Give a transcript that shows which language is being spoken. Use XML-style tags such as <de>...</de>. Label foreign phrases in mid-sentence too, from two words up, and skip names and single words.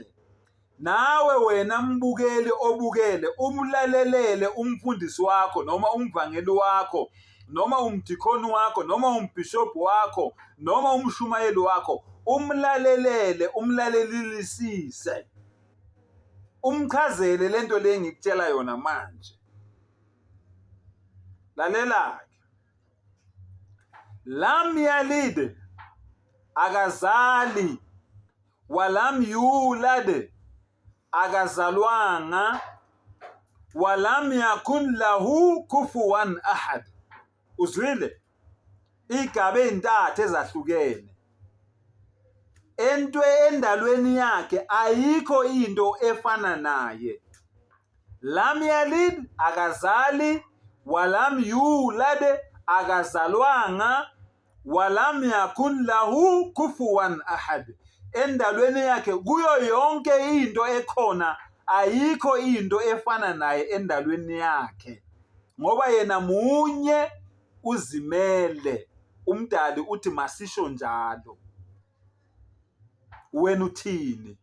<zu>Nawe wena mbukeli obukele, umlalelele umfundisi wakho noma umvangeli wakho noma umdikoni wakho noma umbhishobhi wakho noma umshumayeli wakho, umlalelele, umlalelisise, umchazele lento le ngikutshela yona manje. Lalela ke.</zu> <ar>لم يلد, akazali, ولم يولد, akazalwanga, ولم يكن له كفوا أحد.</ar> <zu>Uzwile? Igaba ezintathu ezahlukene. Endalweni yakhe ayikho into efana naye.</zu> <ar>لم يلد, akazali, ولم يولد, akazalwanga, ولم يكن له كفوا أحد.</ar> <zu>Endalweni yakhe kuyo yonke into ekhona ayikho into efana naye endalweni yakhe, ngoba yena munye uzimele. Umdali uthi masisho njalo. Wena uthini?</zu>